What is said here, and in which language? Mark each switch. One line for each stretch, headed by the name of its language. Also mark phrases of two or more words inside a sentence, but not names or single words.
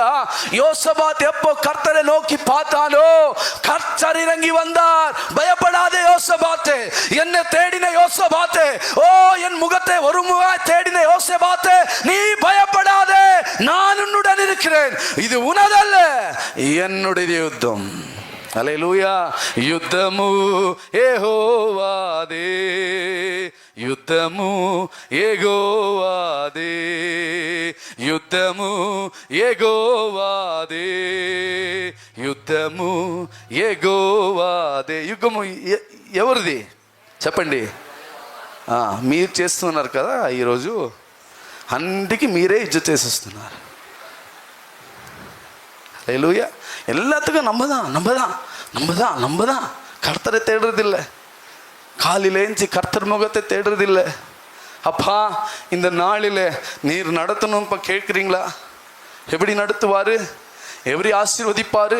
Tamil: யோசபாத் எப்போ கர்த்தரை நோக்கி பார்த்தானோ, கர்த்தர் இறங்கி வந்தார். பயப்படாதே யோசபாத்தே, என்னை தேடின யோசபாத்தே, என் முகத்தை ஒரு முகாய் தேடின யோசபாத்தே, நீ பயப்படாதே, நான் உன்னுடன் இருக்கிறேன். இது உனதல்ல, என்னுடைய யுத்தம்.
Telugu: హల్లెలూయా. యుద్ధము యెహోవాదే, యుద్ధము యెహోవాదే, యుద్ధము యెహోవాదే, యుద్ధము యెహోవాదే. యుద్ధము ఎవరిది చెప్పండి? మీరు చేస్తున్నారు కదా ఈరోజు. అన్నిటికీ మీరే యుద్ధం చేసేస్తున్నారు.
Tamil: ஹல்லேலூயா. எல்லாத்துக்கும் நம்ம தான் கர்த்தரை தேடுறதில்லை. காலையிலேஞ்சி கர்த்தர் முகத்தை தேடுறதில்லை. அப்பா, இந்த நாளில் நீர் நடத்தணும் இப்போ கேட்குறீங்களா? எப்படி நடத்துவார்? எப்படி ஆசீர்வதிப்பார்?